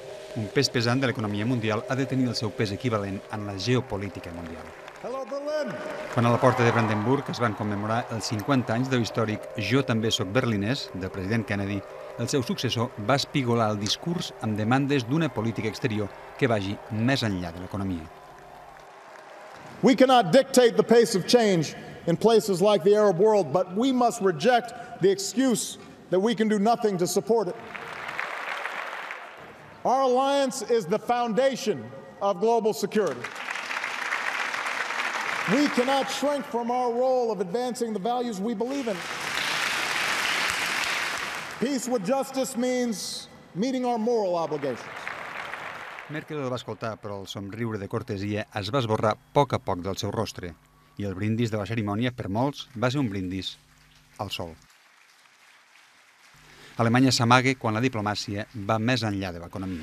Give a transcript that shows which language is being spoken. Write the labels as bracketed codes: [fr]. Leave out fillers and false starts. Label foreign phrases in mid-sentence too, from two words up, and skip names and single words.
[ca] Un pes pesant de l'economia mundial ha de tenir el seu pes equivalent en la geopolítica mundial. Quan a la porta de Brandenburg es van commemorar els 50 anys de l'històric «Jo també soc berlinès» del president Kennedy, el seu successor va espigolar el discurs amb demandes d'una política exterior que vagi més enllà de l'economia. [en] We cannot dictate the pace of change in places like the Arab world, but we must reject the excuse that we can do nothing to support it. Our alliance is the foundation of global security. We cannot shrink from our role of advancing the values we believe in. Peace with justice means meeting our moral obligations. [ca] Merkel el va escoltar, però el somriure de cortesia es va esborrar a poc del seu rostre i el brindis de la cerimònia, per molts, va ser un brindis al sol. Alemanya s'amaga quan la diplomàcia va més enllà de l'economia.